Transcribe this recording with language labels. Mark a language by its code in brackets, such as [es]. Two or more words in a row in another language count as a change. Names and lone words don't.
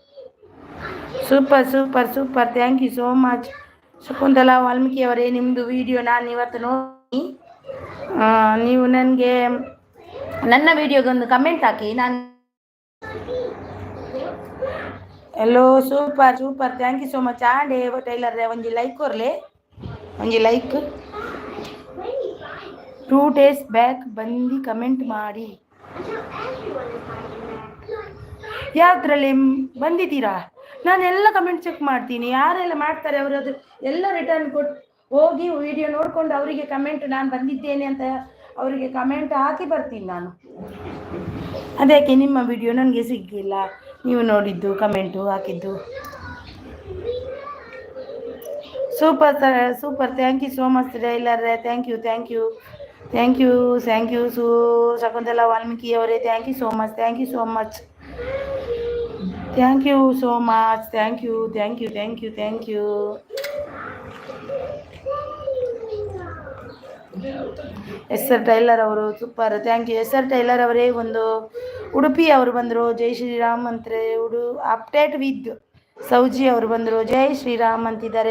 [en] super thank you so much ಶಕುಂತಲಾ ವಾಲ್ಮೀಕಿ ಅವರೇ. [kn] ನಿಮ್ಮದು ವಿಡಿಯೋ ನಾನು ಇವತ್ತು ನೋಡಿ, ನೀವು ನನಗೆ ನನ್ನ ವಿಡಿಯೋಗೊಂದು ಕಮೆಂಟ್ ಹಾಕಿ. ನಾನು ಎಲ್ಲೋ [en] super super thank you so much. [tcy] ಆಂಡೆ ಟೈಲರ್ ಒಂಜಿ ಲೈಕ್ ಕೊರ್ಲೆ, ಒಂಜಿ ಲೈಕ್. [kn] 2 [en] days back [kn] ಬಂದು ಕಮೆಂಟ್ ಮಾಡಿ. ಯಾವ್ದ್ರಲ್ಲಿ ಬಂದಿದ್ದೀರಾ? ನಾನು ಎಲ್ಲ [en] comment check [kn] ಮಾಡ್ತೀನಿ, ಯಾರೆಲ್ಲ ಮಾಡ್ತಾರೆ ಅವರು ಅದು ಎಲ್ಲ ರಿಟರ್ನ್ ಕೊಟ್ಟು ಹೋಗಿ ವಿಡಿಯೋ ನೋಡ್ಕೊಂಡು ಅವರಿಗೆ ಕಮೆಂಟ್ ನಾನು ಬಂದಿದ್ದೇನೆ ಅಂತ ಅವರಿಗೆ ಕಮೆಂಟ್ ಹಾಕಿ ಬರ್ತೀನಿ ನಾನು. ಅದಕ್ಕೆ ನಿಮ್ಮ ವಿಡಿಯೋ ನನಗೆ ಸಿಗ್ಲಿಲ್ಲ, ನೀವು ನೋಡಿದ್ದು ಕಮೆಂಟು ಹಾಕಿದ್ದು. [en] super sir super thank you so much tailor. thank you thank you thank you thank you ಶಕುಂತಲಾ ವಾಲ್ಮೀಕಿ ಅವರೇ thank you so much. thank you so much. thank you so much. thank you thank you thank you thank you. yes sir tailor ಅವರು super thank you. yes sir [kn] ಟೈಲರ್ ಅವರೇ ಒಂದು ಉಡುಪಿ ಅವರು ಬಂದರು. ಜೈ ಶ್ರೀರಾಮ್ ಅಂತಾರೆ. ಅಪ್ಡೇಟ್ ವಿತ್ ಸೌಜಿ ಅವರು ಬಂದರು. ಜೈ ಶ್ರೀರಾಮ್ ಅಂತಿದ್ದಾರೆ.